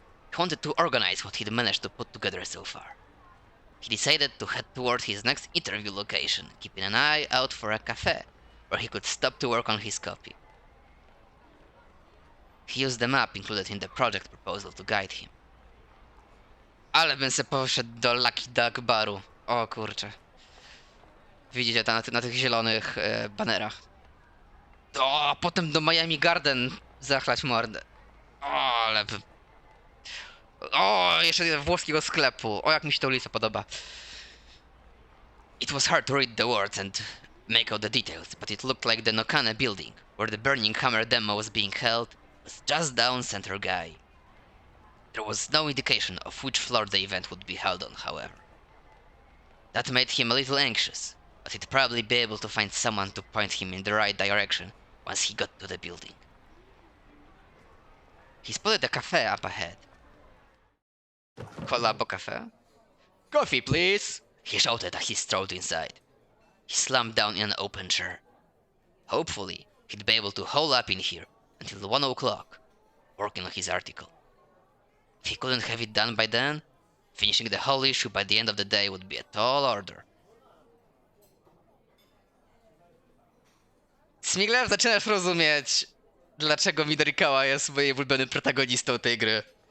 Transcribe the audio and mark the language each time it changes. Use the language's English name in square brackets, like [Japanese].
[English] He wanted to organize what he'd managed to put together so far. He decided to head toward his next interview location, keeping an eye out for a cafe where he could stop to work on his copy. He used the map included in the project proposal to guide him. [Polish] Ale bym se poszedł do Lucky Duck baru. O kurczę. Widzicie to na tych zielonych banerach. O, a potem do Miami Garden zachlać mordę. O, ale... O, jeszcze włoskiego sklepu. O, jak mi się ta ulica podoba. [English] It was hard to read the words and make out the details, but it looked like the Nokane building, where the Burning Hammer demo was being held, was just down Center Guy. There was no indication of which floor the event would be held on, however. That made him a little anxious, but he'd probably be able to find someone to point him in the right direction once he got to the building. He spotted a cafe up ahead. Collabo cafe? Coffee, please! He shouted as he strode inside. He slumped down in an open chair. Hopefully, he'd be able to hole up in here until 1 o'clock, working on his article. If he couldn't have it done by then, finishing the whole issue by the end of the day would be a tall order. [Polish] Smigler, zaczynasz rozumieć, dlaczego Minorikawa jest moim ulubionym protagonistą tej gry.